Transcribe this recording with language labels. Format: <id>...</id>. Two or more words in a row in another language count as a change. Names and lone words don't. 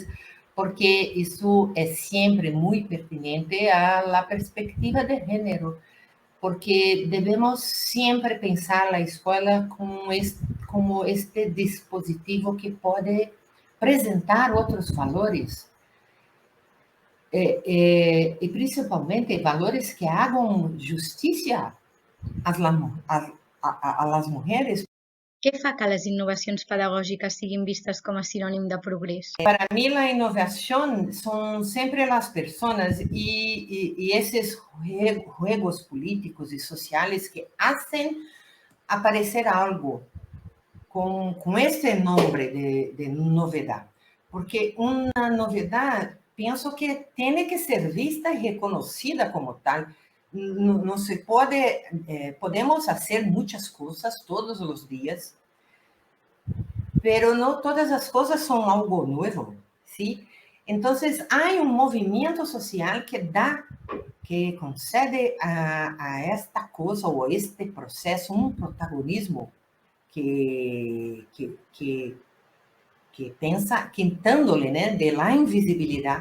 <pt>porque isso é sempre muito pertinente à perspectiva de gênero, porque devemos sempre pensar a escola como este dispositivo que pode apresentar outros valores, e principalmente valores que hagam justiça às mulheres.</pt> <ca>Què fa que les innovacions pedagògiques siguin vistes com a sinònim de progrés?</ca> <es>Para mí la innovación son siempre las personas y esos juegos políticos y sociales que hacen aparecer algo con este nombre de novedad. Porque una novedad, pienso que tiene que ser vista y reconocida como tal. No se puede, podemos hacer muchas cosas todos los días, pero no</es> <pt>todas as coisas são algo novo,</pt> <es>¿sí?</es> <pt>Então, há movimento social que concede a esta coisa ou a este processo protagonismo que pensa, quitándole, né, de la invisibilidade.</pt>